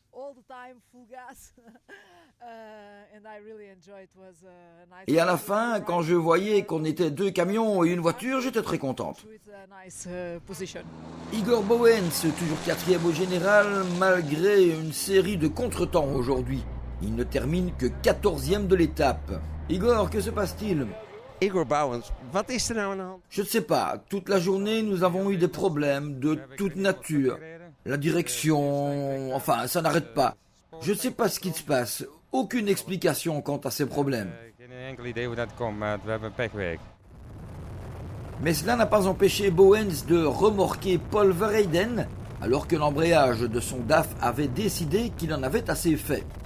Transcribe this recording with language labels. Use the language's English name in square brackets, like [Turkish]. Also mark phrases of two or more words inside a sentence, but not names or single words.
[French] Et à la fin, quand je voyais qu'on était 2 camions et une voiture, j'étais très contente. Igor Bowens, toujours 4e au général, malgré une série de contretemps aujourd'hui. Il ne termine que 14e de l'étape. Igor, que se passe-t-il ? [Dutch] Igor Bowens, wat is er nou aan de hand? [French] Je ne sais pas, toute la journée nous avons eu des problèmes de toute nature. La direction, enfin ça n'arrête pas. Je ne sais pas ce qui se passe. Aucune explication quant à ces problèmes. Mais cela n'a pas empêché Bowens de remorquer Paul Verheyden, alors que l'embrayage de son DAF avait décidé qu'il en avait assez fait.